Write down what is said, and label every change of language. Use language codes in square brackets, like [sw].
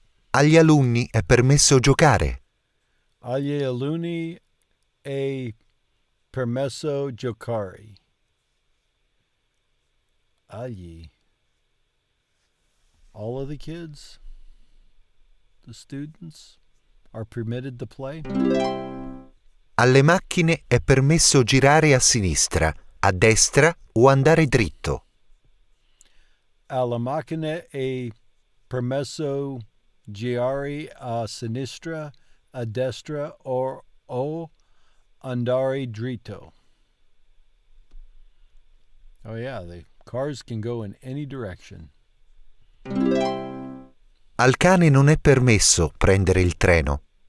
[it] Agli alunni è permesso giocare. Agli alunni è permesso giocare. Agli. [en] All of the kids, the students, are permitted to play. [it] Alle macchine è permesso girare a sinistra, a destra o andare dritto. Alla macchina è permesso girare a sinistra, a destra o andare dritto. [en] Oh yeah, the cars can go in any direction. [it] Al cane non è permesso prendere il treno.